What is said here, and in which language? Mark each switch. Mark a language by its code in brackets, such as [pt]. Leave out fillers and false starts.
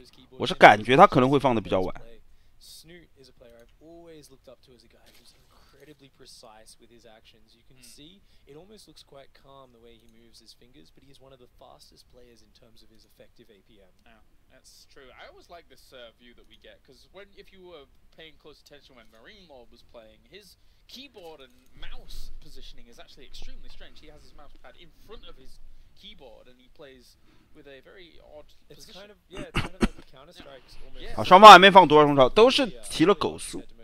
[zh] 我是感觉他可能会放的比较晚。 [en] Snute is a player I've always looked up to as a guy who's incredibly precise with his actions. You can see it almost looks quite calm the way he moves his fingers, but he is one of the fastest players in terms of his effective APM. Yeah, that's true. I always like this view that we get because if you were paying close attention when Marine Lord was playing, his keyboard and mouse positioning is actually extremely strange. He has his mouse pad in front of his keyboard and he plays with a very odd position. It's kind of like the Counter-Strike's almost. [zh] 好，双方还没放多少虫潮，都是提了狗速。